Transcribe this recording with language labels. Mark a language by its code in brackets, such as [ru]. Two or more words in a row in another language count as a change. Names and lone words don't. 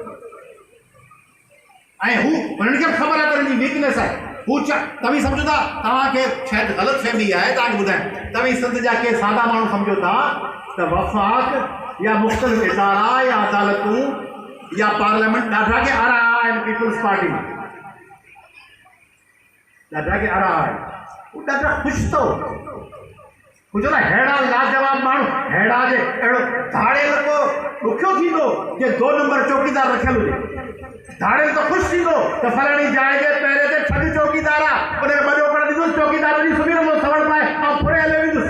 [sd] ऐं हू हुननि खे ख़बर आहे त हुनजी वीकनेस आहे। हू तव्हीं सम्झो था, तव्हांखे शायदि ग़लतफ़हमी आहे, तव्हांखे ॿुधायां, तव्हीं सिंध जा के सादा माण्हू सम्झो था त वफ़ाक़ या मुख़्तलिफ़ इदारा या अदालतूं या पार्लियामेंट ॾाढा के आरा आहिनि पीपल्स पार्टी में, ॾाढा के आरा आहिनि, हू ॾाढा ख़ुशि अथव। कुझु न अहिड़ा लाजवाब माण्हू, अहिड़ा जे अहिड़ो धाड़ेल को ॾुखियो थींदो जे 2 नंबर चौकीदार रखियल हुजे। धाड़ेल त ख़ुशि थींदो त फलाणी जाइ जे पहिरें ते ठॻ चौकीदार आहे, उनखे वॾो करे ॾींदुसि, चौकीदार जी सुबह जो सवड़ पाए ऐं फुरे हले वेंदुसि।